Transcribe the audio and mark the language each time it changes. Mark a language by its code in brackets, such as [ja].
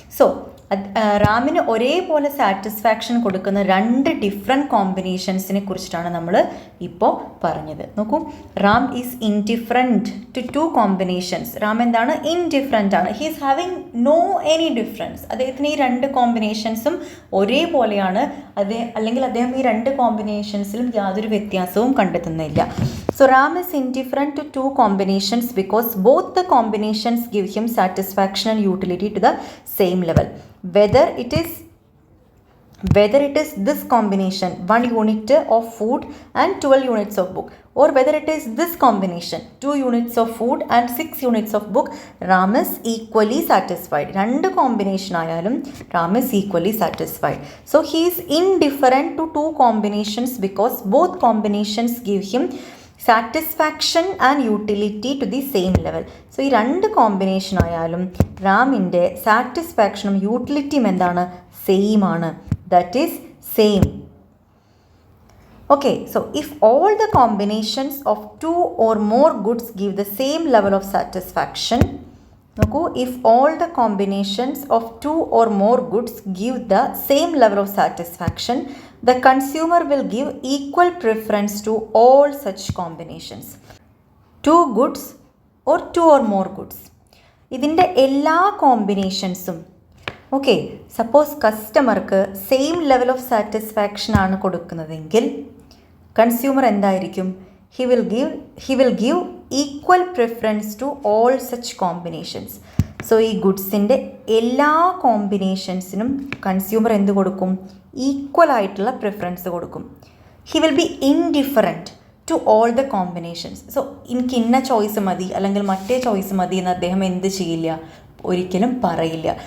[ml] So റാമിന് ഒരേപോലെ satisfaction കൊടുക്കുന്ന 2 different കോമ്പിനേഷൻസിനെ കുറിച്ചിട്ടാണ് നമ്മൾ ഇപ്പോൾ പറഞ്ഞത്. [en] നോക്കൂ, Ram is indifferent to 2 combinations. [ml] Ram എന്താണ്? [en] Indifferent ആണ്. He is having no any difference. [ml] അദ്ദേഹത്തിന് ഈ 2 കോമ്പിനേഷൻസും ഒരേപോലെയാണ്. അല്ലെങ്കിൽ അദ്ദേഹം ഈ 2 കോമ്പിനേഷൻസിലും യാതൊരു വ്യത്യാസവും കണ്ടെത്തുന്നില്ല. [en] So Ram is indifferent to 2 combinations because both the combinations give him satisfaction and utility to the same level. Whether it is this combination, 1 unit of food and 12 units of book, or whether it is this combination, 2 units of food and 6 units of book, Ram is equally satisfied. 2 combination [ml] ayalum [en] Ram is equally satisfied. So he is indifferent to 2 combinations because both combinations give him satisfaction and utility to the same level. [ml] So ഈ 2 combination ആയാലും റാമിൻ്റെ സാറ്റിസ്ഫാക്ഷനും യൂട്ടിലിറ്റിയും എന്താണ്? Same ആണ്. [en] That is same. Okay. So if all the combinations of 2 or more goods give the same level of satisfaction. നോക്കൂ, if all the combinations of 2 or more goods give the same level of satisfaction, the consumer will give equal preference to all such combinations. 2 goods or 2 or more goods. [ml] ഇതിൻ്റെ എല്ലാ കോമ്പിനേഷൻസും, okay, suppose കസ്റ്റമർക്ക് same level of satisfaction ആണ് കൊടുക്കുന്നതെങ്കിൽ consumer എന്തായിരിക്കും? [en] he will give equal preference to all such combinations. [ml] So ഈ ഗുഡ്സിൻ്റെ എല്ലാ കോമ്പിനേഷൻസിനും consumer എന്ത് കൊടുക്കും? Equal ആയിട്ടുള്ള പ്രിഫറൻസ് കൊടുക്കും. [en] He will be indifferent to all the combinations. [ml] So എനിക്ക് ഇന്ന ചോയ്സ് മതി അല്ലെങ്കിൽ മറ്റേ ചോയ്സ് മതി എന്ന് അദ്ദേഹം എന്ത് ചെയ്യില്ല? ഒരിക്കലും പറയില്ല.